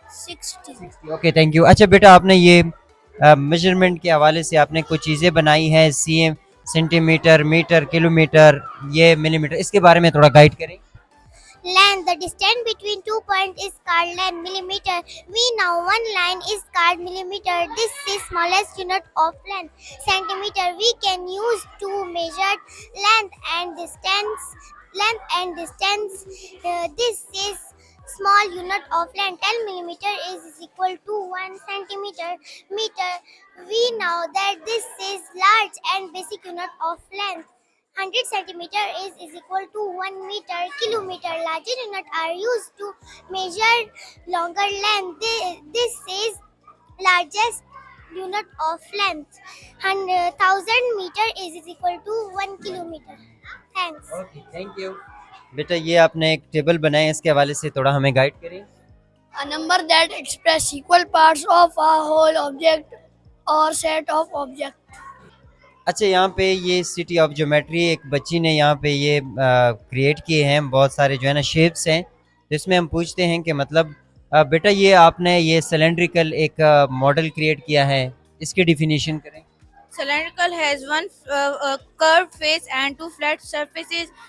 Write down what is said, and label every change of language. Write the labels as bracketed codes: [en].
[ur] 60. Okay thank you. اچھا بیٹا آپ نے یہ میجرمنٹ کے حوالے سے آپ نے کچھ چیزیں بنائی ہیں C M centi metre metre کلو میٹر یہ ملی میٹر اس کے بارے میں تھوڑا گائیڈ کریں. [en] Length. The distance between 2 points is called length. Millimeter. We know one line is called millimeter. This is smallest unit of length. Centimeter. We can use to measure length and distance. This is small unit of length. 10 millimeter is equal to 1 centimeter. Meter. We know that this is large and basic unit of length. 100 centimeter is equal to 1 meter. Kilometer. Larger unit are used to measure longer length. This is largest unit of length. 1,000 meter is equal to 1 kilometer. Thanks. [ur] Okay thank you. بیٹا یہ آپ نے ایک table بنایا ہے اس کے حوالے سے تھوڑا ہمیں گائیڈ کریں. [en] A number that express equal parts of a whole object or set of objects. [ur] اچھا یہاں پہ یہ سٹی آف جیومیٹری ایک بچی نے یہاں پہ یہ کریٹ کیے ہیں بہت سارے جو ہے نا شیپس ہیں. جس میں ہم پوچھتے ہیں کہ مطلب بیٹا یہ آپ نے یہ سلینڈریکل ایک ماڈل کریٹ کیا ہے اس کی ڈیفینیشن کریں. [en] Cylindrical has one curved face and 2 flat surfaces.